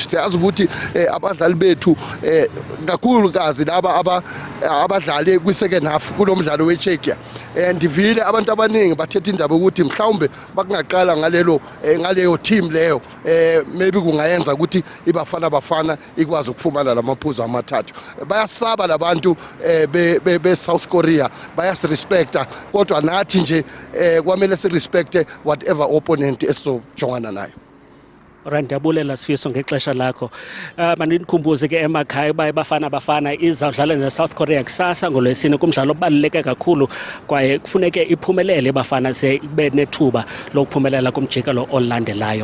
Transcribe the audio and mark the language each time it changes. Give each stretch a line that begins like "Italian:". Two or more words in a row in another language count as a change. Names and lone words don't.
Xhosa: Siyazi ukuthi abadlali bethu kakhulukazi laba abadlali kwi-
English: second half
Xhosa: kulomdlalo weCzechia, ndivile abantu abaningi bathetha indaba ukuthi mhlawumbe bakungaqala ngaleyo team leyo, maybe kungayenza ukuthi ibafana bafana ikwazi ukufumana lamaphuzu amathathu. Bayasaba labantu be South Korea, bayasirespecta, kodwa nathi nje kwamele sirespecte
English: whatever opponent
Xhosa: esizojongana nayo. Ndiyabulela Sifiso ngexesha lakho. Mandinikhumbuze ke emakhaya uba ibafana bafana izawudlala neSouth Korea kusasa ngoLwesine kumdlalo obaluleke kakhulu, kwaye kufuneke iphumelele ibafana ze ibe nethuba lokuphumelela kumjikelo olandelayo.